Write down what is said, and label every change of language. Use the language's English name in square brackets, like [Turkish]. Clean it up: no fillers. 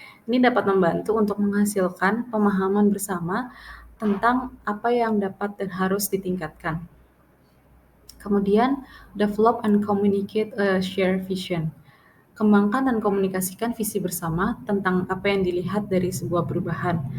[Indonesian] Ini dapat membantu untuk menghasilkan pemahaman bersama tentang apa yang dapat dan harus ditingkatkan. Kemudian, [English] develop and communicate a shared vision. [Indonesian] Kembangkan dan komunikasikan visi bersama tentang apa yang dilihat dari sebuah perubahan.